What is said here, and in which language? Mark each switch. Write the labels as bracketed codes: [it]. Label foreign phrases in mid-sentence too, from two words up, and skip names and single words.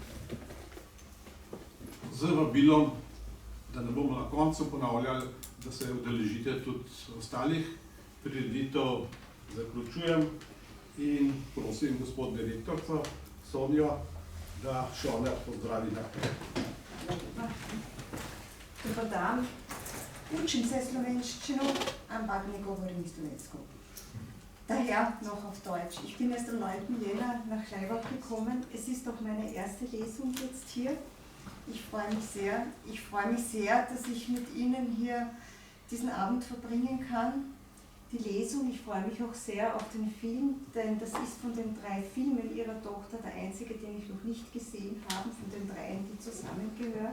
[sl] Z vabilom, da ne bomo na koncu ponavljali, da se udeležite tudi ostalih prireditev, zaključujem in prosim gospod direktorca Sonjo, da še ona pozdravi naprej. [hr] Dobar dan. [sl] Učim se Slovenščino, ampak ne govorim slovensko. [de] Daher noch auf Deutsch. Ich bin erst am 9. Jänner nach Schleiwach gekommen. Es ist auch meine erste Lesung jetzt hier. Ich freue mich sehr, dass ich mit Ihnen hier diesen Abend verbringen kann. Die Lesung, ich freue mich auch sehr auf den Film, denn das ist von den 3 Filmen ihrer Tochter der einzige, den ich noch nicht gesehen habe, von den 3, die zusammengehören.